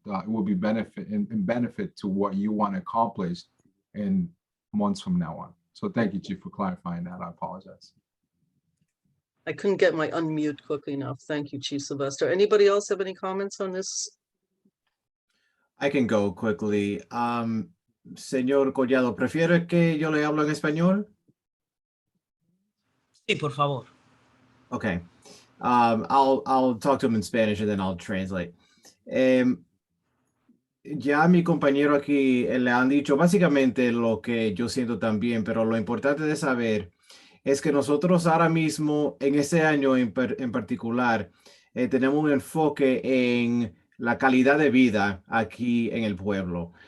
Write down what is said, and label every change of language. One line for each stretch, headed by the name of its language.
English: It will be benefit to what you want to accomplish in months from now on. So thank you, Chief, for clarifying that. I apologize. I couldn't get my unmute quickly enough. Thank you, Chief Sylvester. Anybody else have any comments on this? I can go quickly.
Spanish: Señor Collado, ¿prefiere que yo le hablo en español? Sí, por favor.
English: Okay. I'll talk to him in Spanish and then I'll translate.
Spanish: Ya mi compañero aquí le han dicho básicamente lo que yo siento también, pero lo importante de saber es que nosotros ahora mismo, en este año en particular, tenemos un enfoque en la calidad de vida aquí en el pueblo.